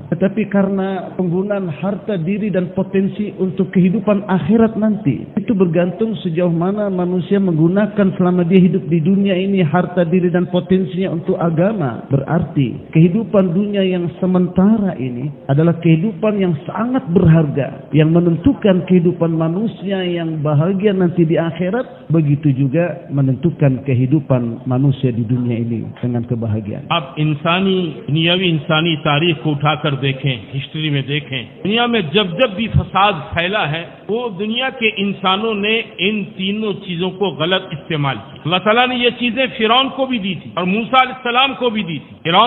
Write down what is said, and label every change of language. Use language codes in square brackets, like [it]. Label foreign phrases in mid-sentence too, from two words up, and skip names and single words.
[id] Tetapi karena penggunaan harta, diri, dan potensi untuk kehidupan akhirat nanti, itu bergantung sejauh mana manusia menggunakan selama dia hidup di dunia ini harta, diri, dan potensinya untuk agama. Berarti kehidupan dunia yang sementara ini adalah kehidupan yang sangat berharga, yang menentukan kehidupan manusia yang bahagia nanti di akhirat, begitu juga menentukan kehidupan manusia di dunia ini dengan kebahagiaan. [ur] آپ دنیاوی انسانی تاریخ کو اٹھا کر دیکھیں، ہسٹری میں دیکھیں، دنیا میں جب بھی فساد پھیلا ہے وہ دنیا کے انسانوں نے ان تینوں چیزوں کو غلط استعمال کیا. اللہ تعالیٰ نے یہ چیزیں فرعون کو بھی دی تھی اور موسیٰ علیہ السلام کو بھی دی تھی.